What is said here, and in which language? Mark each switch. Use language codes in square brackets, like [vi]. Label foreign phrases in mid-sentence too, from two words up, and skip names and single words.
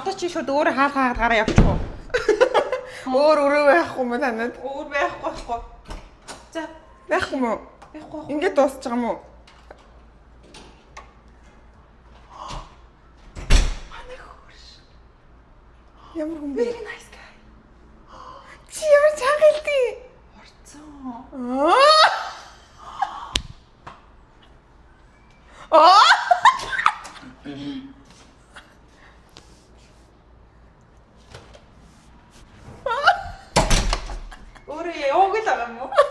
[mn] Одоо чи шууд өөрөө хаалгаад гараа явчих уу? Өөр байхгүй юм танад? Өөр байхгүй. За, байхгүй юм уу? байхгүй. Ингээд дуусч байгаа юм уу? Ямар хүн бэ? [en] Very nice guy. [mn] Чи ямар чанга хэлдэг? Орцсон. Өөрөө яваг л байгаа юм уу?